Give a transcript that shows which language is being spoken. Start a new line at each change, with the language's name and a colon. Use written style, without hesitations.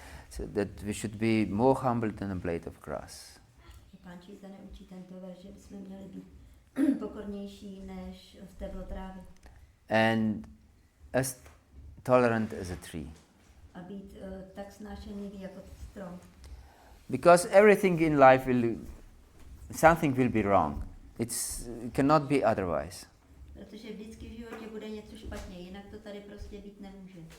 English: So that we should be more humble than a blade of grass.
Czech: Pán Chaitanya učí tento verš, že bychom měli být pokornější než steblo trávy.
English: And as tolerant as a tree.
Czech: A být tak snášenlivý jako strom.
English: Because everything in life something will be wrong. It cannot be otherwise.
Czech: Protože vždycky v životě bude něco špatně, jinak to tady prostě být nemůže.